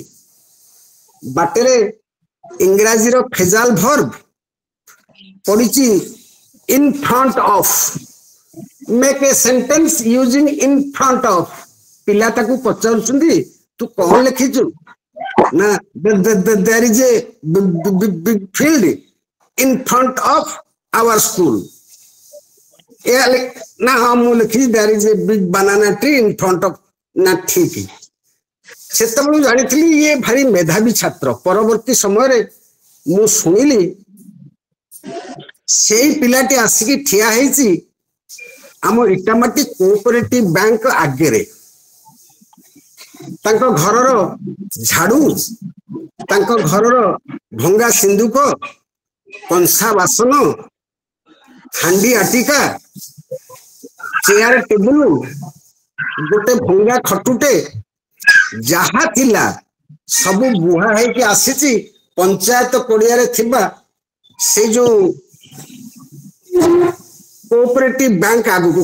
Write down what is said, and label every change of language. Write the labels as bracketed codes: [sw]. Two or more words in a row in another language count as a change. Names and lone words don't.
[or] ବାଟରେ ଇଂରାଜୀର [en] phrasal verb [or] ପଢିଛି, [en] in front of, make a sentence using in front of. [or] ପିଲା ତାକୁ ପଚାରୁଛନ୍ତି, ତୁ କଣ ଲେଖିଛୁ? ନା, [en] there is a big field in front of our school. [or] ନା, ହଁ ମୁଁ ଲେଖିଛି, [en] there is a big banana tree in front of। [or] ନା ଠିକ। ସେତେବେଳେ ଜାଣିଥିଲି ଇଏ ଭାରି ମେଧାବୀ ଛାତ୍ର। ପରବର୍ତ୍ତୀ ସମୟରେ ମୁଁ ଶୁଣିଲି ସେଇ ପିଲାଟି ଆସିକି ଠିଆ ହେଇଛି ଆମ ଇଟାମାଟି କୋଅପରେଟିଭ ବ୍ୟାଙ୍କ ଆଗରେ। ତାଙ୍କ ଘରର ଝାଡୁ, ତାଙ୍କ ଘରର ଭଙ୍ଗା ସିନ୍ଦୁକ, କଂସା ବାସନ, ହାଣ୍ଡି ଆଟିକା, ଚେୟାର ଟେବୁଲ, ଗୋଟେ ଭଙ୍ଗା ଖଟୁଟେ, ଯାହା ଥିଲା ସବୁ ବୁହା ହେଇକି ଆସିଛି ପଞ୍ଚାୟତ ପଡିଆରେ ଥିବା ସେଇ ଯୋଉ କୋଅପରେଟିଭ ବ୍ୟାଙ୍କ ଆଗକୁ।